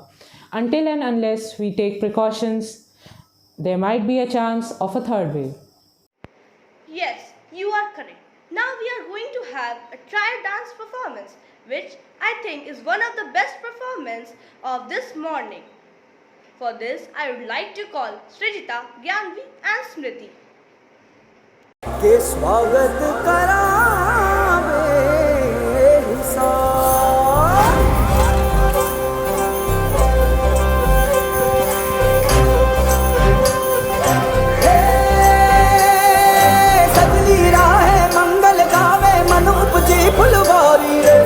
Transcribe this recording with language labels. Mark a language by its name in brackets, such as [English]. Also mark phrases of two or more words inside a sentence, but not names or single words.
[English] Until and unless we take precautions, there might be a chance of a third wave. Yes, you are correct. Now we are going to have a trial dance performance, which I think is one of the best performances of this morning. For this, I would like to call Srijita, Gyanvi and Smriti. [Bhojpuri] के स्वागत करावे सजली राहे मंगल गावे मन उपजे फुलवारी रे